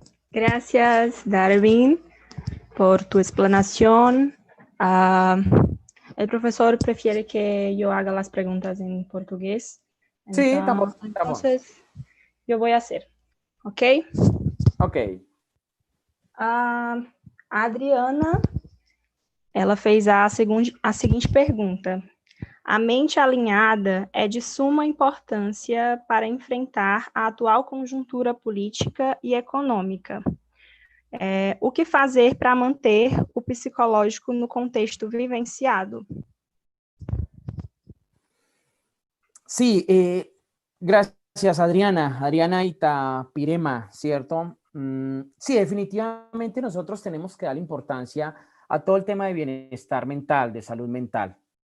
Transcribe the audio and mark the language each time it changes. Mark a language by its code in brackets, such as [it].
[es] Gracias, Darwin, por tu explanación. El profesor prefiere que yo haga las preguntas en portugués. Sí, [pt] tá bom. [es] Entonces, yo voy a hacer, ¿ok? Ok. [pt] A Adriana, ela fez a seguinte pergunta. A mente alinhada é de suma importância para enfrentar a atual conjuntura política e econômica. O que fazer para manter o psicológico no contexto vivenciado? [es] Sí, gracias Adriana, Adriana Itapirema, ¿cierto? Sí, definitivamente nosotros tenemos que dar importancia a todo el tema de bienestar mental, de salud mental.